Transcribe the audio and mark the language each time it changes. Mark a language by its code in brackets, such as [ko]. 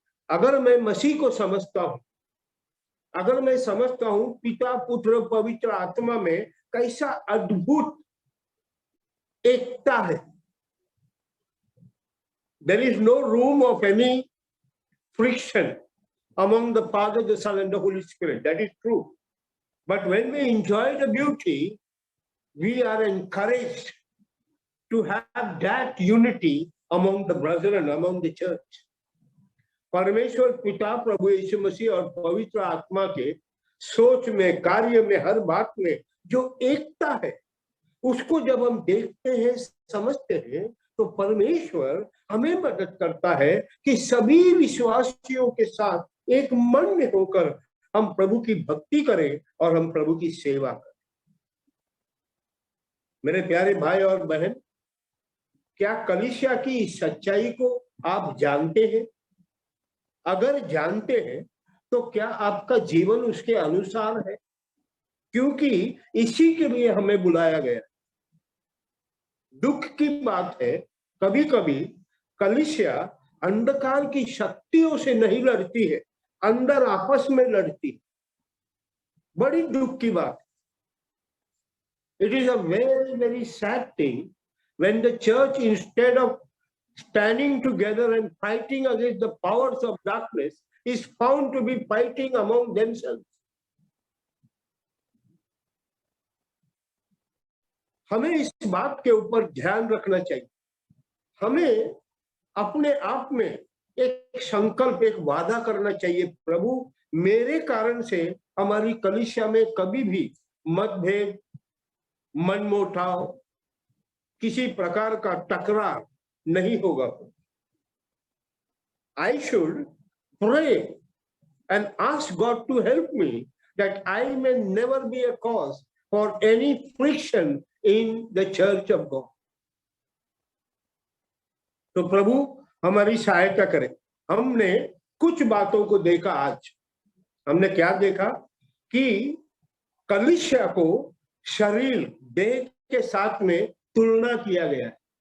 [hi] अगर मैं मसीह को समझता हूं, अगर मैं समझता हूं पिता, पुत्र, पवित्र आत्मा में कैसा अद्भुत एकता है, [en] there is no room of any friction among the Father, the Son and the Holy Spirit. That is true. But when we enjoy the beauty, we are encouraged to have that unity among the brethren, among the church. [hi] परमेश्वर पिता, प्रभु यीशु मसीह और पवित्र आत्मा के सोच में, कार्य में, हर बात में जो एकता है, उसको जब हम देखते हैं, समझते हैं, तो परमेश्वर हमें मदद करता है कि सभी विश्वासियों के साथ एक मन में होकर हम प्रभु की भक्ति करें और हम प्रभु की सेवा करें। मेरे प्यारे भाई और बहन, क्या कलीसिया की सच्चाई को आप जानते हैं? अगर जानते हैं तो क्या आपका जीवन उसके अनुसार है? क्योंकि इसी के लिए हमें बुलाया गया। दुख की बात है, कभी कभी कलीसिया अंधकार की शक्तियों से नहीं लड़ती है, अंदर आपस में लड़ती है। बड़ी दुख की बात। [en] It is a very, very sad thing when the church, instead of standing together and fighting against the powers of darkness, is found to be fighting among themselves. [hi] हमें इस बात के ऊपर ध्यान रखना चाहिए। हमें अपने आप में एक संकल्प, एक वादा करना चाहिए, प्रभु मेरे कारण से हमारी कलीसिया में कभी भी मतभेद, मनमुटाव, किसी प्रकार का टकराव नहीं होगा। [en] I should pray and ask God to help me that I may never be a cause for any friction in the church of God. [hi] तो प्रभु हमारी सहायता करे। हमने कुछ बातों को देखा आज। हमने क्या देखा कि कलीसिया को शरीर, देह के साथ में तुलना किया गया है।